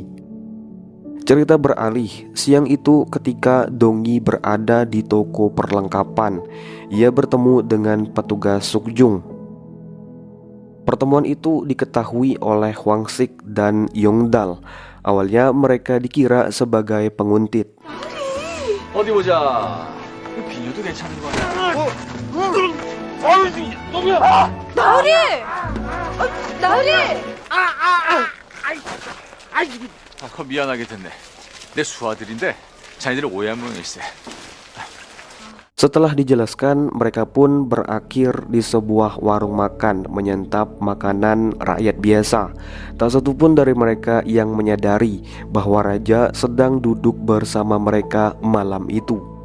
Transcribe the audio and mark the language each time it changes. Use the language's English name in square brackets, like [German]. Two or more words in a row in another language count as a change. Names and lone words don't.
[Indonesian] Cerita beralih, siang itu ketika Dongyi berada di toko perlengkapan, ia bertemu dengan petugas Sukjung. Pertemuan itu diketahui oleh Hwangsik dan Yongdal. Awalnya mereka dikira sebagai penguntit. [Korean] 어디 보자. 비녀도 괜찮은 거 아니야? 나으리! 나으리! 그거 미안하게 됐네. 내 수아들인데 자네들을 오해한 모양일세. [Indonesian] Setelah dijelaskan, mereka pun berakhir di sebuah warung makan menyantap makanan rakyat biasa. Tak satu pun dari mereka yang menyadari bahwa raja sedang duduk bersama mereka malam itu.